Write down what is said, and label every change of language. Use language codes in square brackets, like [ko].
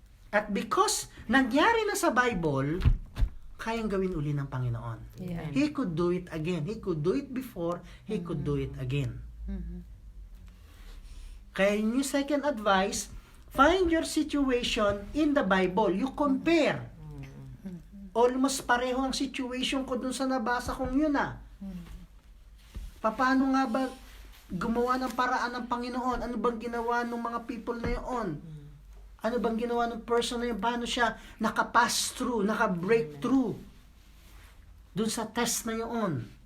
[tl] At because nangyari na sa Bible, kayang gawin uli ng Panginoon. [en] Yeah. He could do it again. He could do it before, He could do it again. [tl] Kaya yung second advice, [en] find your situation in the Bible. You compare. [tl] Almost pareho ang situation ko dun sa nabasa kong yun Paano nga ba gumawa ng paraan ng Panginoon? Ano bang ginawa ng mga people na yun? Ano bang ginawa ng person na yun? Paano siya nakapass through, naka-break through dun sa test na yun?